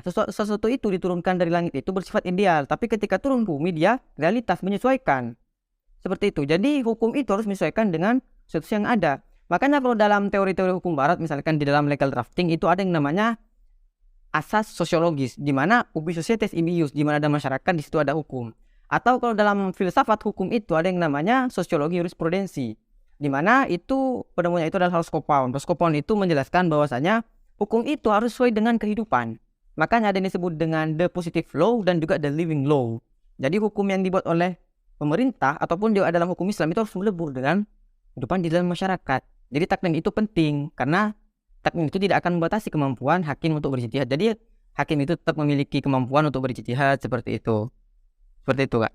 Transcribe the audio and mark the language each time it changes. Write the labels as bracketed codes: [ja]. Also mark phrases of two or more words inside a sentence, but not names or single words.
[id] Sesuatu itu diturunkan dari langit itu bersifat ideal, tapi ketika turun bumi dia realitas menyesuaikan. Seperti itu. Jadi hukum itu harus menyesuaikan dengan sesuatu yang ada. Makanya kalau dalam teori-teori hukum barat, misalkan di dalam [en] legal drafting [id] itu ada yang namanya asas sosiologis, di mana [la] ubi societas ius, [id] di mana ada masyarakat, di situ ada hukum. Atau kalau dalam filsafat hukum itu ada yang namanya sosiologi jurisprudensi, di mana itu penemunya itu adalah Roscoe-Pound. Roscoe-Pound itu menjelaskan bahwasanya hukum itu harus sesuai dengan kehidupan. Makanya ada yang disebut dengan [en] the positive law [id] dan juga [en] the living law. [id] Jadi hukum yang dibuat oleh pemerintah ataupun juga dalam hukum Islam itu harus melebur dengan kehidupan di dalam masyarakat. Jadi taknin itu penting karena taknin itu tidak akan membatasi kemampuan hakim untuk berijtihad. Jadi hakim itu tetap memiliki kemampuan untuk berijtihad seperti itu. Seperti itu, Kak.